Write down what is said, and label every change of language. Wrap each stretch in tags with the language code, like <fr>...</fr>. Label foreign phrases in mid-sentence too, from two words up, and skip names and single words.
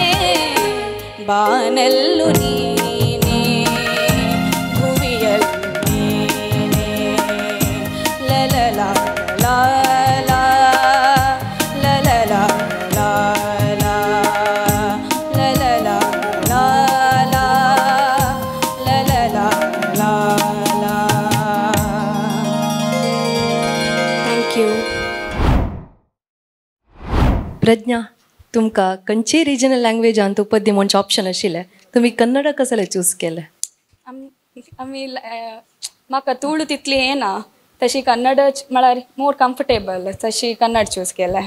<kn>ಬಾನಲ್ಲೂ ನೀನೇ ಭುವಿಯಲ್ಲೂ ನೀನೇ ಲಲಲ ಲಾಲ ಲಲಲ ಲಾಲ ಲಲಲ ಲಾಲ ಲಲಲ ಲಾಲ.</kn> <en>thank you.</en> <kok>प्रज्ञा, तुमका खंयची</kok> <en>regional language</en> <kok>पद्य म्हणचे ऑप्शन आशिल्ले, तुम्ही कन्नड कसले चूज केले? आमी म्हाका तुळू तितली येना, तशी कन्नड म्हळ्यार</kok> <en>more comfortable,</en> <kok>तशी कन्नड चूज केलें.</kok>